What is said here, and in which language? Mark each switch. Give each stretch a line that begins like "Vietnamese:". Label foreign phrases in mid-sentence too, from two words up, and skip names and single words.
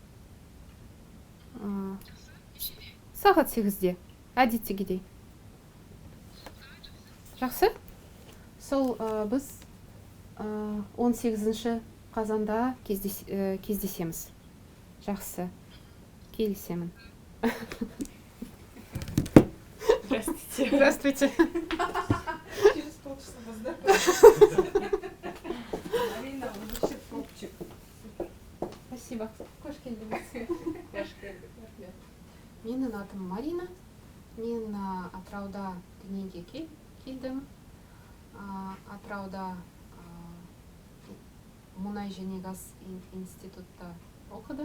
Kazakh: Сағат 8-де, әдеттегідей. Жақсы? Сол біз 18 қазанда кездесеміз. Жақсы. Келісемін.
Russian: Здравствуйте. Здравствуйте. Через полчаса поздравляю. Марина, вообще топчик. Спасибо.
Kazakh: Қош келдіңіз. Менің атым Марина. Мен Атырауда дүниеге келдім. Атырауда мұнай және газ институтта оқыдым.